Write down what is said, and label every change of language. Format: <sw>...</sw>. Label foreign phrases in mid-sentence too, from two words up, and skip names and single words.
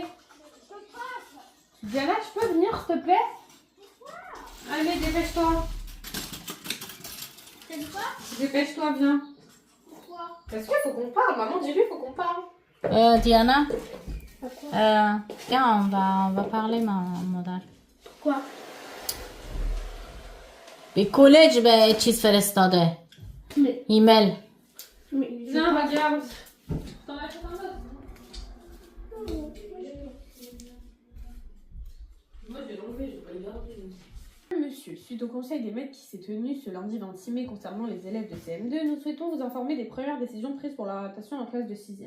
<fr>Diana, tu peux venir, s'il te plaît? Allez, dépêche-toi. Dépêche-toi, viens. Pourquoi? Parce qu'il faut qu'on parle, maman, dis-lui, il faut qu'on parle. Diana, viens, on va parler,</fr> <fa>مادر.</fa> <fr>Quoi?</fr> <fa>به کالج به چیز فرستاده</fa> <fr>Mais</fr> <fa>ایمیل.</fa> <fr>Viens, regarde. T'en as fait un autre? Moi, je vais l'enlever, je vais pas le garder. Monsieur, suite au conseil des maîtres qui s'est tenu ce lundi 26 mai concernant les élèves de CM2, nous souhaitons vous informer des premières décisions prises pour l'orientation en classe de 6e.</fr>